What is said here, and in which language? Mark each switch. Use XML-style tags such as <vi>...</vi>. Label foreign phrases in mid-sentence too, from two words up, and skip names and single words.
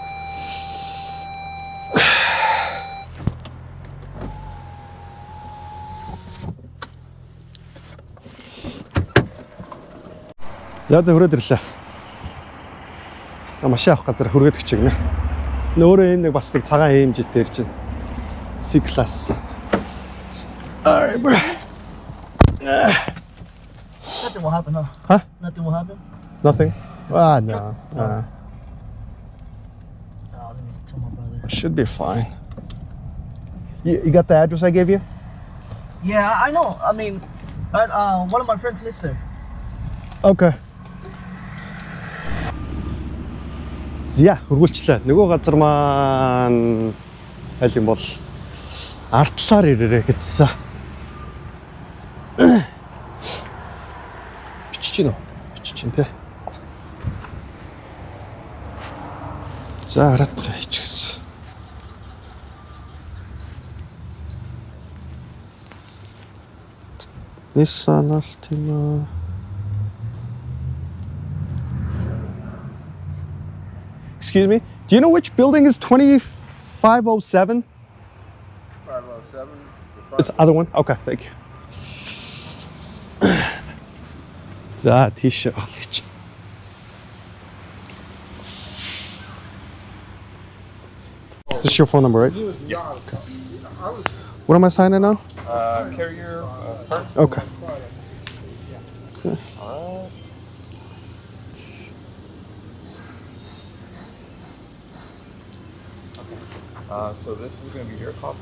<mn>За хүрээд ирлээ. Машин авах газар хүргээд өчиг нэ. Нөөрөө энэ нэг бас нэг цагаан AMG дээр чинь C-class.</mn> <en>Nothing will happen, huh? Huh? Nothing will happen? Nothing? Ah, no. Oh, let me tell my brother. Should be fine. You got the address I gave you? Yeah, I know. I mean, one of my friends lives there.</en> <mn>Okay. За, хөргүүлчлээ. Нөгөө газар маань аль юм бол артлаар ирээрээ гэсэн. Бичиж гинөө. Бичиж гин тэ. За, хараадах хийчихсэн. Nissan Altima.</mn> <en>Excuse me, do you know which building is 2507? 507. It's the other one? Okay, thank you.</en> <mn>За, тийш олж.</mn> <en>This is your phone number, right? Yeah. What am I signing on? Carrier card. Okay. So this is going to be your copy,</en>